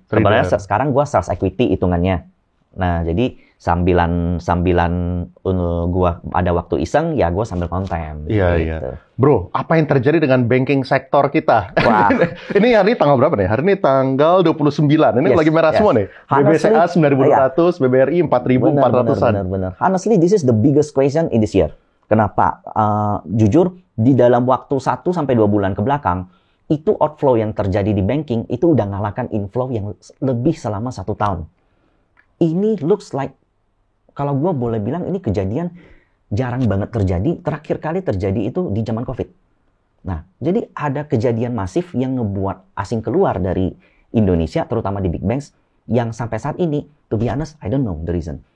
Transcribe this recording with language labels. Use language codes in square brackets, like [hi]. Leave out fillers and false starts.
[id] Sebenarnya sekarang gue sales equity hitungannya. Nah, jadi sambilan gue ada waktu iseng, ya gue sambil konten. Iya, gitu. iya. Bro, apa yang terjadi dengan banking sektor kita? Wah. Ini hari ini tanggal berapa nih? Hari ini tanggal 29. Ini [en] Yes, [id] lagi merah [en] yes. [id] semua nih. BBCA 9.200, BBRI 4.400-an. Benar. [en] Honestly, this is the biggest question in this year. [id] Kenapa? Jujur, di dalam waktu 1 sampai 2 bulan ke belakang, itu outflow yang terjadi di banking, itu udah ngalahkan inflow yang lebih selama 1 tahun. Ini [en] looks like, [id] kalau gue boleh bilang ini kejadian jarang banget terjadi. Terakhir kali terjadi itu di zaman COVID. Nah, jadi ada kejadian masif yang ngebuat asing keluar dari Indonesia, terutama di big banks, yang sampai saat ini, [en] to be honest, I don't know the reason.